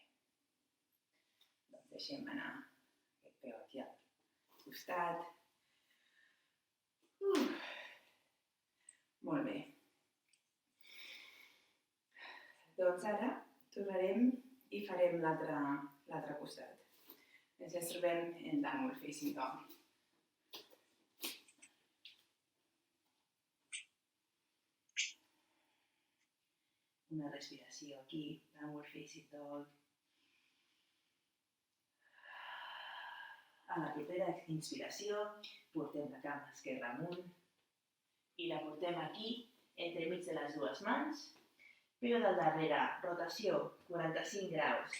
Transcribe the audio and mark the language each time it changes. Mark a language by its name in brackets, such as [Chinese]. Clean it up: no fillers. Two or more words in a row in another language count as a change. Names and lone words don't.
[Catalan] Doncs deixem anar aquest peu aquí al costat. Molt bé. Doncs ara tornarem i farem l'altre costat. Ens trobem en [English] downward facing dog. [Catalan] Una respiració aquí, [English] downward facing dog. [Catalan] A la propera inspiració, portem la cama esquerra amunt i la portem aquí, entremig de les dues mans. Peu del darrere, rotació, 45 graus.